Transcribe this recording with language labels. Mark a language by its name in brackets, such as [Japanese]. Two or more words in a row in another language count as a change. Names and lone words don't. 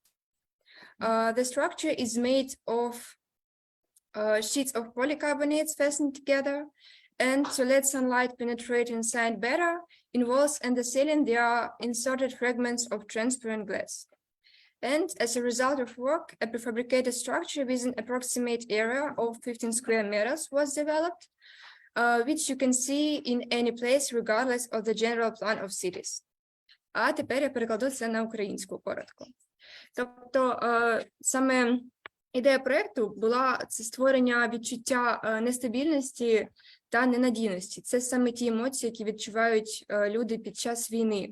[English] The structure is made of sheets of polycarbonates fastened together, and to let sunlight penetrate inside better, in walls and the ceiling there are inserted fragments of transparent glass. And as a result of work, a prefabricated structure with an approximate area of 15 square meters was developed, which you can see in any place regardless of the general plan of cities. [Ukrainian] А тепер я перекладу це на українську коротко. Тобто саме ідея проєкту була це створення відчуття нестабільності та ненадійності. Це саме ті емоції, які відчувають люди під час війни.